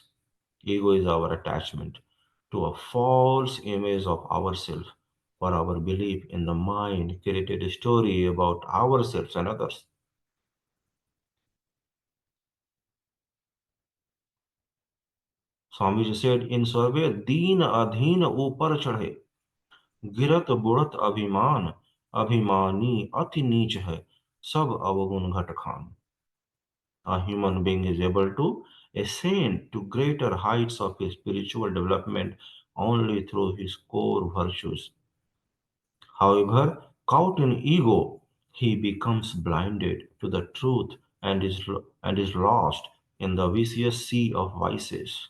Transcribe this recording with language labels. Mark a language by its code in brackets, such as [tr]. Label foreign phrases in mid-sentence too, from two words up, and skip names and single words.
[en] Ego is our attachment to a false image of ourselves or our belief in the mind created a story about ourselves and others. Swamiji said in Swarved, [hi] दीन अधीन ऊपर चढ़े, गिरत बुढ़त अभिमान, अभिमानी अति नीच है, सब अवगुण घट खान. [en] A human being is able to ascend to greater heights of his spiritual development only through his core virtues. However, caught in ego, he becomes blinded to the truth and is lost in the vicious sea of vices.